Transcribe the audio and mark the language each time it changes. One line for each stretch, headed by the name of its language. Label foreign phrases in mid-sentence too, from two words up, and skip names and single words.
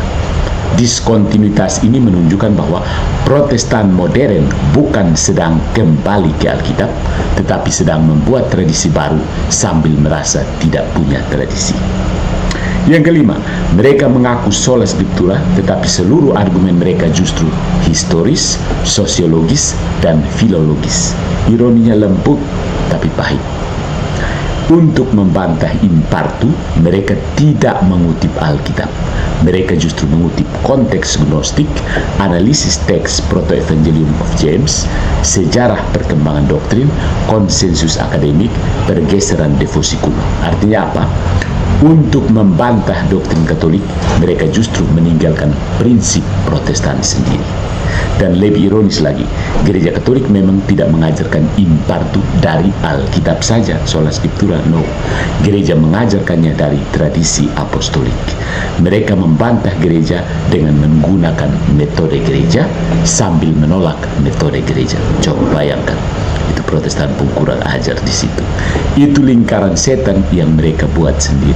Indonesian: Diskontinuitas ini menunjukkan bahwa Protestan modern bukan sedang kembali ke Alkitab, tetapi sedang membuat tradisi baru sambil merasa tidak punya tradisi. Yang kelima, mereka mengaku
Latin: sola scriptura,
Indonesian: tetapi seluruh argumen mereka justru historis, sosiologis, dan filologis. Ironinya lembut, tapi pahit. Untuk membantah
Latin: in partu,
Indonesian: mereka tidak mengutip Alkitab. Mereka justru mengutip konteks gnostik, analisis teks Proto-Evangelium of James, sejarah perkembangan doktrin, konsensus akademik, pergeseran devosi kuno. Artinya apa? Untuk membantah doktrin Katolik, mereka justru meninggalkan prinsip Protestan sendiri. Dan lebih ironis lagi, gereja Katolik memang tidak mengajarkan
Latin: in partu
Indonesian: dari Alkitab saja,
Latin: sola scriptura,
Indonesian: no. Gereja mengajarkannya dari tradisi apostolik. Mereka membantah gereja dengan menggunakan metode gereja sambil menolak metode gereja. Coba bayangkan, itu Protestan pun kurang ajar di situ. Itu lingkaran setan yang mereka buat sendiri.